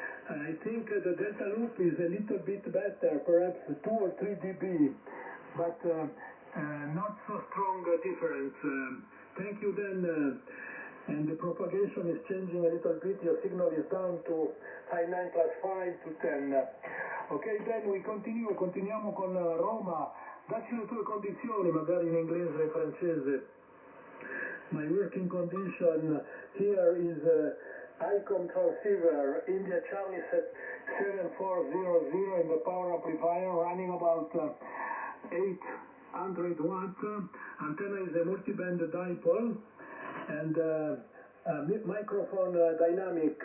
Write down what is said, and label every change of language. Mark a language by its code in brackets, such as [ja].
[en] I think the Delta Loop is a little bit better, perhaps 2 or 3 dB, but not so strong difference. Thank you then. And the propagation is changing a little bit. Your signal is down to high 9 plus 5 to 10. Okay, then we [it] continuiamo con Roma. Dacci le tue condizioni, magari in inglese e francese. [en] My working condition here is ICOM transceiver, India Charlie set 7400 in the power amplifier, running about 800 watts. Antenna is a multiband dipole, and microphone dynamic.